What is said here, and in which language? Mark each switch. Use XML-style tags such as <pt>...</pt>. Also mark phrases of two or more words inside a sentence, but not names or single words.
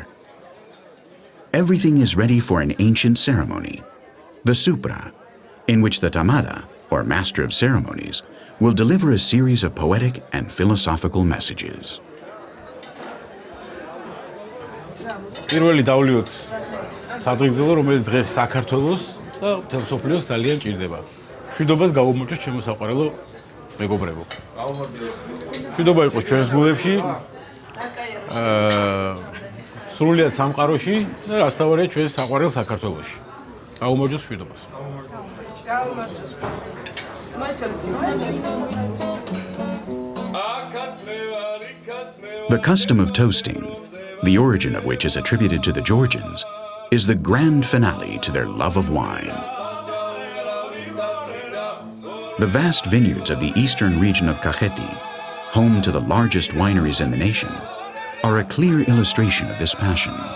<ka>Everything is ready for an ancient ceremony, the supra, in which the tamada, or master of ceremonies, will deliver a series of poetic and philosophical messages. პირველი დავლიოთ სადღეგრძელო, რომელიც დღეს საქართველოს და მთელ მსოფლიოს ძალიან ჭირდება. მშვიდობას გაუმოწოს ჩემო საყვარელო მეგობრებო. მშვიდობა იყოს ჩვენს გულებში, სრულიად სამყაროში და რასთავარია ჩვენს საყვარელ საქართველოში. გაუმოწოს მშვიდობას.</ka> <en>The custom of toasting, the origin of which is attributed to the Georgians, is the grand finale to their love of wine. The vast vineyards of the eastern region of Kakheti, home to the largest wineries in the nation, are a clear illustration of this passion.</en>